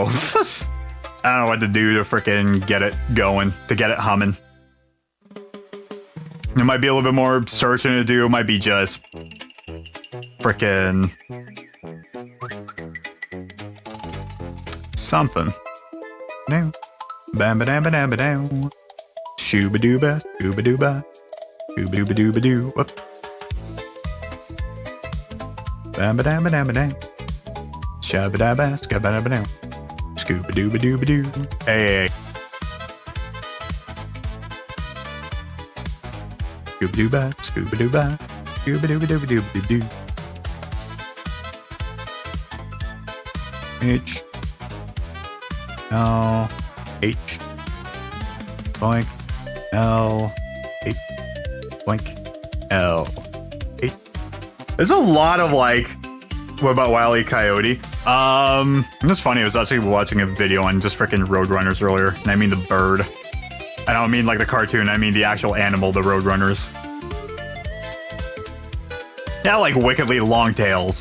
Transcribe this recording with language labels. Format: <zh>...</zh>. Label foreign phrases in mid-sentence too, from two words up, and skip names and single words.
<en>I don't know what to do to frickin' get it going, to get it humming. It might be a little bit more searching to do. It might be just frickin' something. No. Bam ba dam ba dam ba down. Shooba dooba, scooba dooba. Scooba dooba dooba doo. Whoop. Bam ba dam ba dam ba down. Shabba dabba, scabba dabba down. Scooba dooba dooba doo. Hey. Scooba dooba, scooba dooba. Scooba dooba dooba dooba doo. H L H boink L H boink L H. There's a lot of like, what about Wile E. Coyote? It's funny, I was actually watching a video on just freaking Roadrunners earlier, and I mean the bird. I don't mean like the cartoon, I mean the actual animal, the Roadrunners. Yeah, like wickedly long tails.</en>